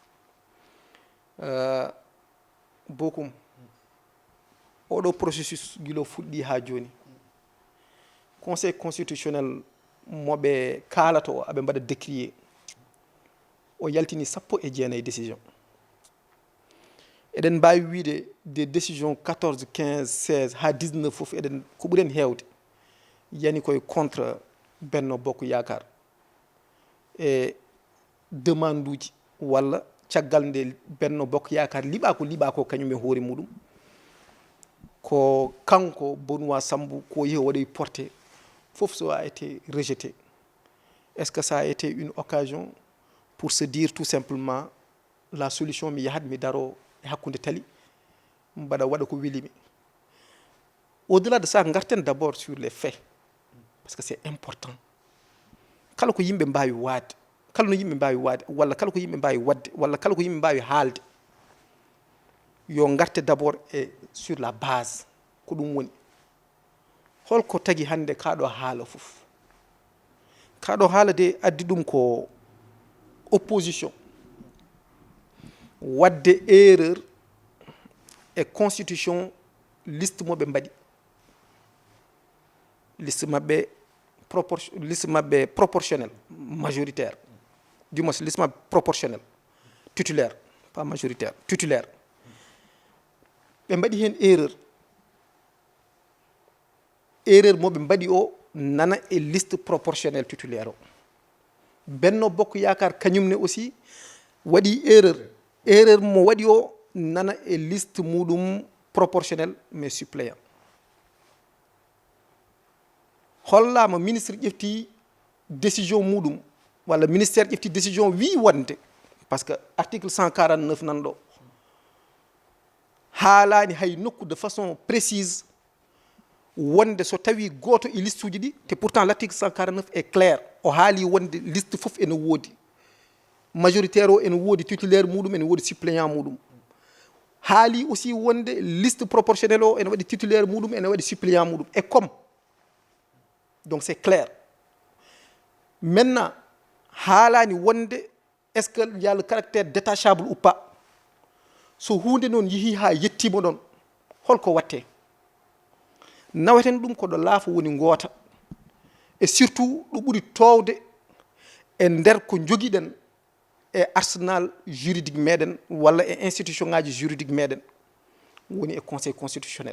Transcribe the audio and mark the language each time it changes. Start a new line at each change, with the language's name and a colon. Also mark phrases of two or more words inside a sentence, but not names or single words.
Fula: bokum oɗo processus guilo fuɗɗi ha joni
French: conseil constitutionnel
Fula: moɓe kalato o aɓe mbaɗa décrier o yaltini 19 décision eɗen mbawi wiide
French: des décisions
Fula: 14 15 16 ha 19 foof eɗen ko ɓuuren hewde yani koye contre Benno Bokk Yakar e demande uji walla caggal nde Benno Bokk Yakar liɓa ko kañum e hoore muɗum ko kanko Benoît Sambou ko yehi waɗoy porté fof so
French: a été rejeté est ce que ça a été une occasion pour se dire tout simplement la solution
Fula: mi yahat mi daro e hakkude tali mbaɗa waɗa ko welimi
French: au delà de
Fula: ça garten
French: d'abord sur les faits parce que c'est important
Fula: kala ko yimɓe mbawi waade kala no yimɓe mbawi waade walla kala ko yimɓe mbawi wadde walla kala ko yimɓe mbawi haalde yo garte d'abord e
French: sur la base
Fula: ko ɗum woni holko tagui hande kaɗo haala fof kaɗo haala de addi ɗum ko opposition wadde erreur e
French: constitution liste
Fula: moɓe mbaɗi liste mabɓe
French: proportionnel majoritaire du moins
Fula: liste mabɓe
French: proportionnel titulaire pas majoritaire titulaire
Fula: ɓe mbaɗi hen erreur moɓe mbaɗi o nana e
French: liste proportionnel titulaire
Fula: o Benno Bokk Yakar kañumne aussi waɗi erreur mo waɗi o nana e liste muɗum
French: proportionnel mais suppléant
Fula: hollama ministre ƴefti décision muɗum walla ministère ƴefti décision wi wonde
French: par ce que article
Fula: 149 nan ɗo haalani hay nokku
French: de façon précise
Fula: wonde so tawi goto e liste uji ɗi te
French: pourtant l'article 149 est clair
Fula: o haali wonde liste fof ene woodi majoritaire o ene woodi titulaire muɗum ene woodi suppléant muɗum haali aussi wonde liste proportionnel o ene waɗi titulaire muɗum ene waɗi suppléant muɗum
French: et comme donc c'est clair maintenant
Fula: haalani wonde
French: est ce que il y a le caractère détachable ou pas
Fula: so hunde noon yeehi ha yettima ɗon holko watte naweten ɗum ko ɗo laafa woni goota
French: et surtout
Fula: ɗo ɓuri towde e nder ko joguiɗen e
French: arsenal juridique
Fula: meɗen walla e institution ngaji juridique meɗen woni e
French: conseil constitutionnel.